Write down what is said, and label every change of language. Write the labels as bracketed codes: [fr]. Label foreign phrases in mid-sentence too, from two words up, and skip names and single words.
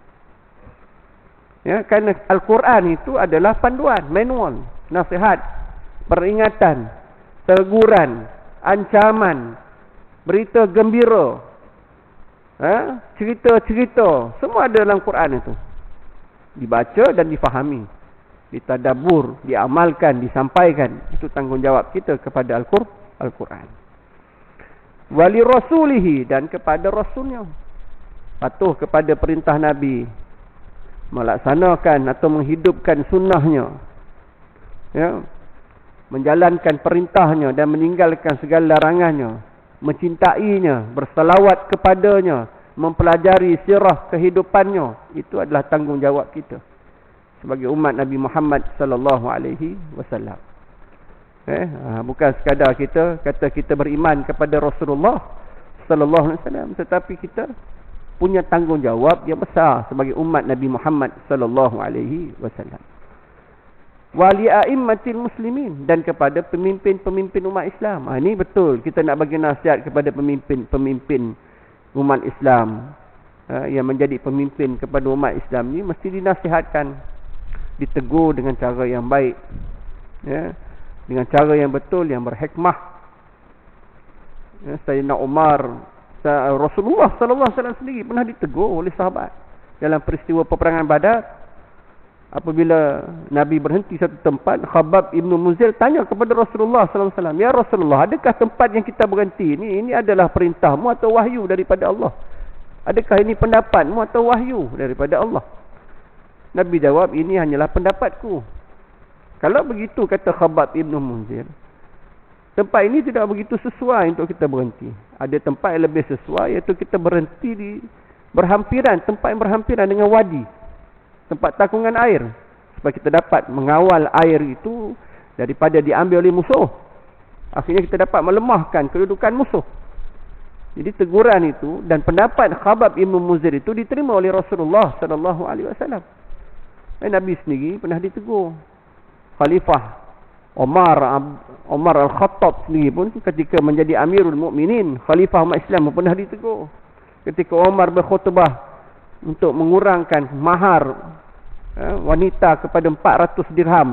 [ms] Ya, kerana Al-Quran itu adalah panduan, manual, nasihat, peringatan, teguran, ancaman, berita gembira, cerita-cerita, semua ada dalam Quran itu. Dibaca dan difahami, ditadabbur, diamalkan, disampaikan. Itu tanggungjawab kita kepada Al-Quran. [ar] ولرسوله, [ms] dan kepada rasulnya, patuh kepada perintah Nabi, melaksanakan atau menghidupkan sunnahnya, ya, menjalankan perintahnya dan meninggalkan segala larangannya, mencintainya, bersalawat kepadanya, mempelajari sirah kehidupannya. Itu adalah tanggungjawab kita sebagai umat Nabi Muhammad [ar] صلى الله عليه وسلم. [ms] Bukan sekadar kita kata kita beriman kepada Rasulullah [ar] صلى الله عليه وسلم, [ms] tetapi kita punya tanggungjawab yang besar sebagai umat Nabi Muhammad [ar] صلى الله عليه وسلم. ولأئمة المسلمين, [ms] dan kepada pemimpin-pemimpin umat Islam. Ini betul, kita nak bagi nasihat kepada pemimpin-pemimpin umat Islam, yang menjadi pemimpin kepada umat Islam ni mesti dinasihatkan, ditegur dengan cara yang baik, ya, dengan cara yang betul, yang berhikmah. Sayyidina Umar, Rasulullah [ar] صلى الله عليه وسلم [ms] sendiri pernah ditegur oleh sahabat dalam peristiwa peperangan Badar. Apabila Nabi berhenti satu tempat, Khabbab Ibn Muzil tanya kepada Rasulullah [ar] صلى الله عليه وسلم, "يا رسول الله, [ms] adakah tempat yang kita berhenti ini adalah perintahmu atau wahyu daripada Allah? Adakah ini pendapatmu atau wahyu daripada Allah?" Nabi jawab, "Ini hanyalah pendapatku." Kalau begitu, kata Khabbab Ibn Muzil, tempat ini tidak begitu sesuai untuk kita berhenti. Ada tempat yang lebih sesuai, iaitu kita berhenti di berhampiran, tempat yang berhampiran dengan wadi, tempat takungan air, supaya kita dapat mengawal air itu daripada diambil oleh musuh. Akhirnya kita dapat melemahkan kedudukan musuh. Jadi teguran itu dan pendapat Khabbab Ibn Munzir itu diterima oleh Rasulullah [ar] صلى الله عليه وسلم. [ms] Nabi sendiri pernah ditegur. Khalifah Umar Al-Khattab sendiri pun ketika menjadi Amirul Mukminin, Khalifah umat Islam pun pernah ditegur. Ketika Umar berkhutbah untuk mengurangkan mahar wanita kepada 400 dirham.